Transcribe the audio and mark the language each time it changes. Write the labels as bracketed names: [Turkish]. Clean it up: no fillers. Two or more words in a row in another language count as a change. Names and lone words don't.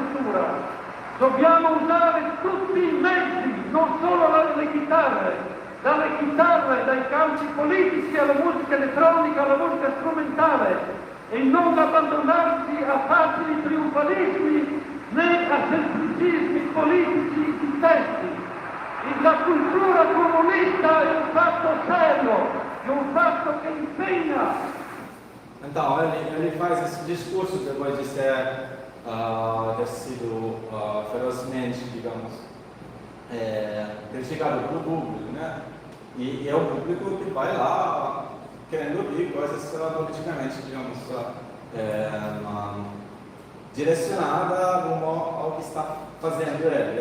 [Italian] cultura, dobbiamo usare tutti i mezzi, non solo le chitarre, dalle chitarre, dai canti politici alla musica elettronica, alla musica strumentale, e non abbandonarsi a facili trionfalismi né a semplicismi politici di testi. La cultura comunista è un fatto serio, è un fatto che impegna. [Portuguese] Então, ele faz esse discurso depois de ter sido ferozmente, digamos, criticado pelo público, né? E é o público que vai lá querendo ouvir coisas politicamente, digamos, direcionada rumo ao que está fazendo ele.